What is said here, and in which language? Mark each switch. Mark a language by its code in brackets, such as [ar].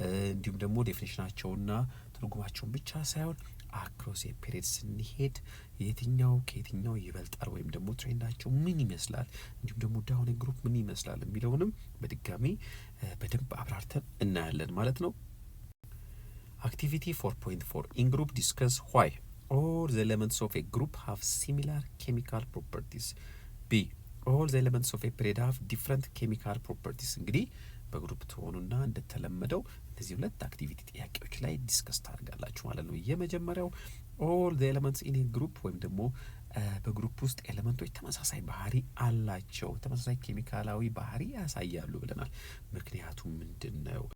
[am] እንዲሁም ደግሞ ዴፊኒሽናቸውና ትርጉማቸውን ብቻ ሳይሆን አክሮስ የፔሪድ ስንሄድ የትኛው ከየትኛው ይበልጣል ወይም ደግሞ ትሬንዳቸው ምን ይመስላል፣ እንዲሁም ደግሞ ዳውን ግሩፕ ምን ይመስላል የሚለውንም በድጋሚ በደንብ አብራርተን እናያለን ማለት ነው። [en] Activity 4.4 in group discuss why all the elements of a group have similar chemical properties. B. all the elements of a period have different chemical properties. [am] እንግዲህ በግሩፕ ትሆኑና እንደተለመደው እነዚህ ሁለት አክቲቪቲ ጥያቄዎች ላይ ዲስከስ ታደርጋላችሁ ማለት ነው። የመጀመሪያው [en] all the elements in a group [am] ወይም ደግሞ በግሩፕ ውስጥ ኤሌመንቶች ተመሳሳይ ባህሪ አላቸው፣ ተመሳሳይ ኬሚካላዊ ባህሪ ያሳያሉ ብለናል። ምክንያቱ ምንድን ነው?